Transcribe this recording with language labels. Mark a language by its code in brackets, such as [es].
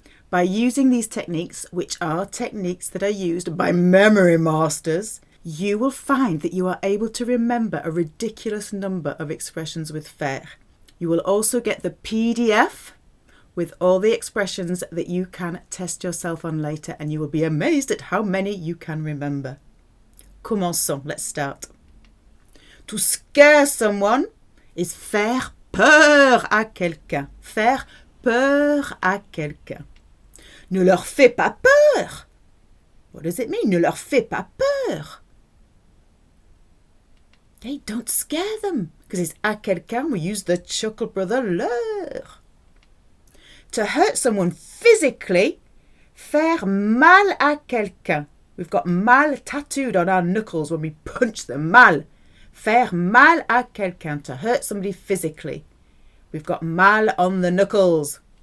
[en] By using these techniques, which are techniques that are used by memory masters, you will find that you are able to remember a ridiculous number of expressions with faire. You will also get the PDF with all the expressions that you can test yourself on later, and you will be amazed at how many you can remember. [fr] Commençons, [en] let's start. To scare someone is [fr] faire peur à quelqu'un. Faire peur à quelqu'un. Ne leur fais pas peur. [en] What does it mean? [fr] Ne leur fais pas peur. [en] Hey, don't scare them, because it's à quelqu'un. We use the Chuckle Brother leur. To hurt someone physically, [fr] faire mal à quelqu'un. [en] We've got mal tattooed on our knuckles when we punch them. Mal. [fr] Faire mal à quelqu'un. [en] To hurt somebody physically. We've got mal on the knuckles.